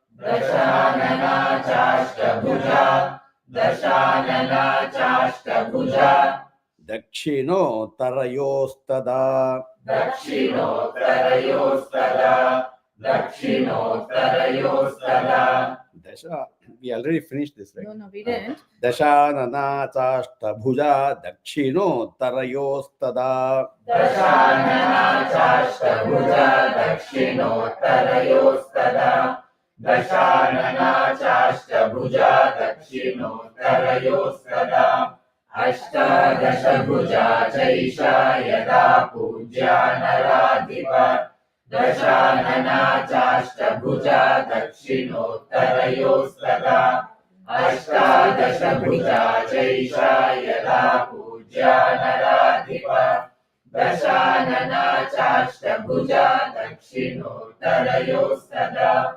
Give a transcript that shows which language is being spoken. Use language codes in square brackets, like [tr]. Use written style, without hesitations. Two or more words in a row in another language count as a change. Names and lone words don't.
[sa] दशानना चाष्टभुजा दशानना चाष्टभुजा दक्षिणो तरयोस्तथा दक्षिणोत्तरयोस्तथा दक्षिणोत्तरयोस्तथा Dasha. [en] We already finished this, right? No, we didn't. [sa] दशानना चाष्टभुजा दक्षिणो तरयोस्तथा दशानना चाष्टभुजा दक्षिणोत्तरयोस्तथा दशानना चाष्टभुजा दक्षिणोत्तरयोस्तथा अष्टादशभुजा चैषा यदा पूज्या नराधिप दशानना चाष्टभुजा दक्षिणोत्तरयोस्तथा अष्टादशभुजा चैषा यदा पूज्या नराधिप दशानना चाष्टभुजा दक्षिणोत्तरयोस्तथा.